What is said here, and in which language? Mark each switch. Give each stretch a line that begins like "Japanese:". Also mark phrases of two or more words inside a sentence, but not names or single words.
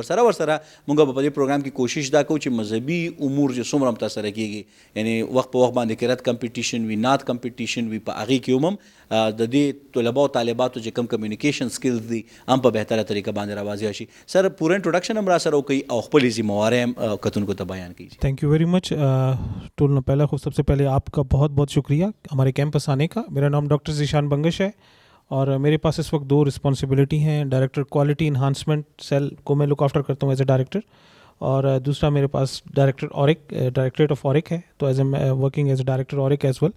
Pashto: ورسره موږ په دې پروګرام کې کوشش دا کوو چې مذهبي امور چې څومره هم ترسره کېږي، یعنی وخت په وخت باندې قرات کمپټیشن وي، نعت کمپټیشن وي، په هغې کې هم د دې طلبه او طالباتو چې کم
English: communication skills
Pashto: دي هم په بهتره طریقه باندې راواضح شي. سر پوره انټروډکشن هم را سره وکړئ او خپلې ذمہوارۍ هم کتونکو ته بیان کړئ.
English: thank you very much.
Urdu: ٹولنا پہلا سب سے پہلے آپ کا بہت بہت شکریہ ہمارے کیمپس آنے کا. میرا نام ڈاکٹر ذیشان بنگش ہے اور میرے پاس اس وقت 2 رسپانسبلٹی ہیں. ڈائریکٹر کوالٹی انہانسمنٹ سیل کو میں
English: look after
Urdu: کرتا ہوں
English: as a director,
Urdu: اور دوسرا میرے پاس ڈائریکٹریٹ آف اورک ہے، تو
English: as a working as a director ORIC as well.